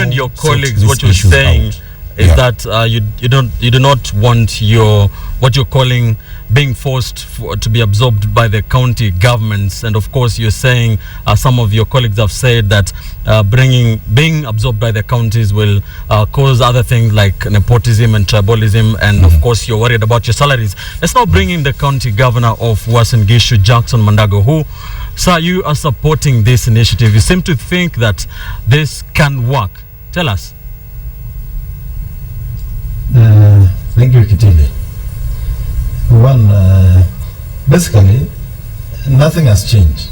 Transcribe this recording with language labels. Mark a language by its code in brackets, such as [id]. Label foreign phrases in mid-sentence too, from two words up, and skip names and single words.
[en] and your colleagues, what you're saying is that you do not want what you're calling being forced to be absorbed by the county governments. And of course, you're saying some of your colleagues have said that being absorbed by the counties will cause other things like nepotism and tribalism. And of course, you're worried about your salaries. Let's now bring in the county governor of Uasin Gishu, Jackson Mandago, who, sir, you are supporting this initiative. You seem to think that this can work. Tell us. Thank you, Kitile. One, basically, nothing has changed.